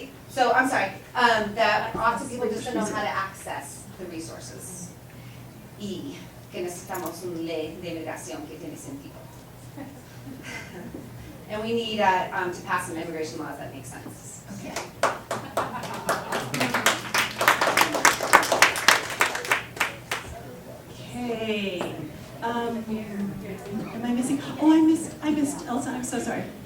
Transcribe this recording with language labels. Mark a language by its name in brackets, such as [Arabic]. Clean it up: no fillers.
[English] So I'm sorry, that often people just don't know how to access the resources. [Spanish] Y que necesitamos una ley de migración que tiene sentido. [English] And we need to pass some immigration laws that make sense. okay. Okay. Am I missing? Oh, I missed Elsa. I'm so sorry.